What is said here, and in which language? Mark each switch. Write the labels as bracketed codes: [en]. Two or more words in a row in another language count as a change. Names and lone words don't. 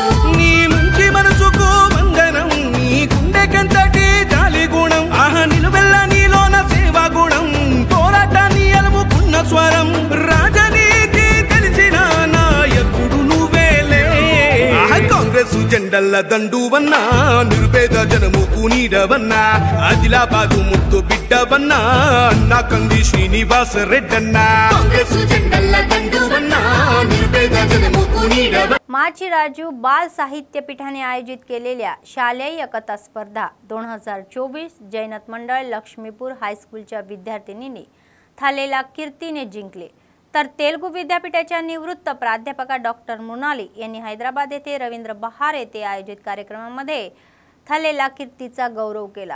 [te] నీ మంచి మనసుకు వందనం, నీ గుండెకంతటి జాలి గుణం, ఆహా నిలువెల్ల నీలోన సేవా గుణం, పోరాటాన్ని అలుముకున్న స్వరం, రాజనీతి తెలిసిన నాయకుడు నువ్వేలే. కాంగ్రెస్ జెండల్ల దండువన్నా, నిర్భేద జనముకు నీడవన్నా, ఆదిలాబాదు ముద్దు బిడ్డవన్నా, అన్న కంది శ్రీనివాస రెడ్డన్నా. కాంగ్రెస్ జెండల్ల దండువన్నా, నిర్భేద జనముకు నీడవన్నా. [mr] माचीराजू बाल साहित्यपीठाने आयोजित केलेल्या शालेय कथा स्पर्धा 2024 जैनत मंडळ लक्ष्मीपूर हायस्कूलच्या विद्यार्थिनींनी थालेला कीर्तीने जिंकले. तर तेलुगू विद्यापीठाच्या निवृत्त प्राध्यापका डॉक्टर मृणाली यांनी हैदराबाद येथे रवींद्र बहार येथे आयोजित कार्यक्रमामध्ये थालेला कीर्तीचा गौरव केला.